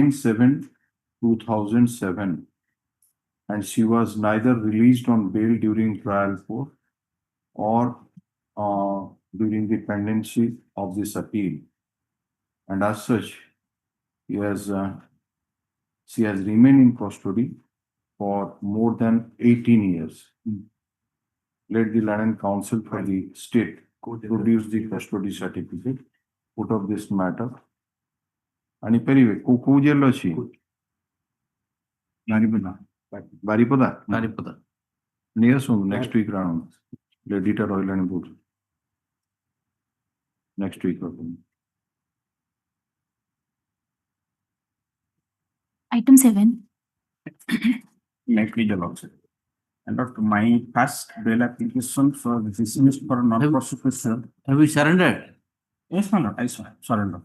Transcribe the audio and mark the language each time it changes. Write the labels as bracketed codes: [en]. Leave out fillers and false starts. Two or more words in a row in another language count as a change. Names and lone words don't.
[en] 10/7/2007, and she was neither released on bail during trial court or during the pendency of this appeal, and as such, she has remained in custody for more than 18 years. Let the learned counsel for the state produce the custody certificate out of this matter. [or] And କୋଉ ଜେଲ ଅଛି? ବାରିପଦା ନେଇ ଆସନ୍ତୁ [en] next week round [or] ଲେଡିଟା ରହିଲାଣି ବହୁତ [en] next week Item 7. May plead alongside. And Dr. My past bail application for dismissed for non-prosecution. Have you surrendered? Yes, my lord, I surrendered.